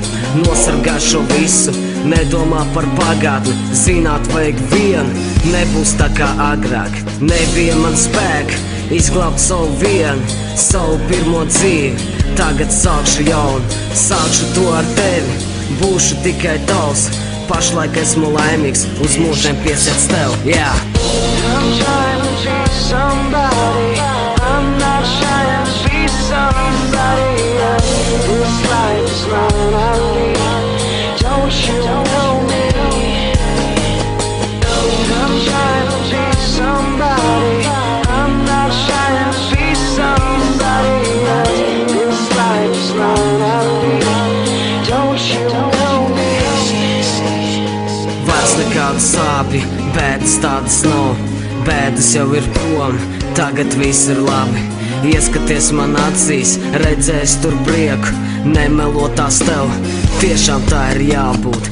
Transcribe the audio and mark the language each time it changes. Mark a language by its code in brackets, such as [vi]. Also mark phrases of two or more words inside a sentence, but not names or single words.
[lv] Nosargā šo visu, nedomā par pagātni, zināt vajag vienu, nebūs tā kā agrāk. Nebija man spēka izglābt savu vienu, savu pirmo dzīvi. Tagad sākšu jaunu, sākšu to ar tevi, būšu tikai tavs. Pašlaik esmu laimīgs, uz mūžiem piesiets tev, [en] yeah. I'm trying to be somebody, I'm not trying to be somebody else. This life is not I lead, don't you know me? I'm trying to be somebody, I'm not trying to be somebody else. This life is not I lead, don't you know me? [lv] Vairs nekādu sāpju, bēdas tādas nav, bēdas jau ir prom, tagad viss ir labi. Ieskaties man acīs, redzēs tur prieku, nemelotās tev, tiešām tā ir jābūt.